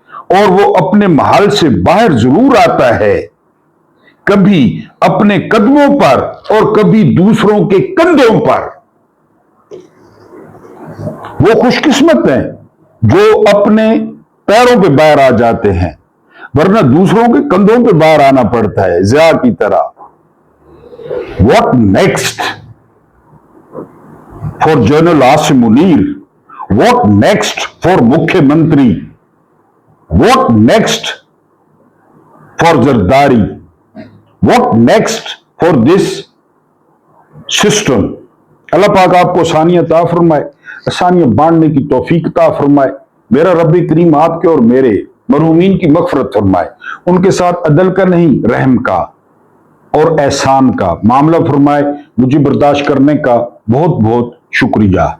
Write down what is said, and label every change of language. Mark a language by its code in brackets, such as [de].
[ur] اور وہ اپنے محل سے باہر ضرور آتا ہے، کبھی اپنے قدموں پر اور کبھی دوسروں کے کندھوں پر۔ وہ خوش قسمت ہیں جو اپنے پیروں پہ باہر آ جاتے ہیں، ورنہ دوسروں کے کندھوں پہ باہر آنا پڑتا ہے، ضیاء کی طرح۔ [en] What next for General Asim Munir? What next for Mukhyamantri? What next for Zardari? What next for this system? [ur] اللہ پاک آپ کو آسانیاں عطا فرمائے, آسانیاں بانٹنے کی توفیق عطا فرمائے. میرا رب کریم آپ کے اور میرے مرحومین کی مغفرت فرمائے, ان کے ساتھ عدل کا نہیں رحم کا اور احسان کا معاملہ فرمائے. مجھے برداشت کرنے کا بہت بہت شکریہ.